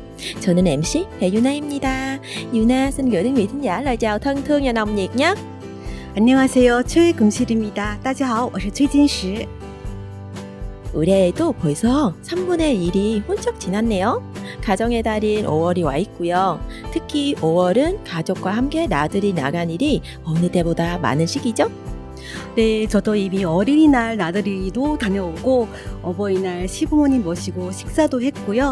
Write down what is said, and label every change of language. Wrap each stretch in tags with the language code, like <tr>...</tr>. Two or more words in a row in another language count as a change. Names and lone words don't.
<ko>저는 MC 배유나입니다.</ko> <vi>유나 xin gửi đến quý thính giả lời chào thân thương và nồng nhiệt nhé.</vi> <ko>안녕하세요. 최금실입니다.</ko> <zh>大家好，我是崔金石.</zh> <ko>올해에도 벌써 3분의 1이 훌쩍 지났네요. 가정의 달인 5월이 와 있고요. 특히 5월은 가족과 함께 나들이 나간 일이 어느 때보다 많은 시기죠? 네, 저도 이미 어린이날 나들이도 다녀오고 어버이날 시부모님 모시고 식사도 했고요.</ko>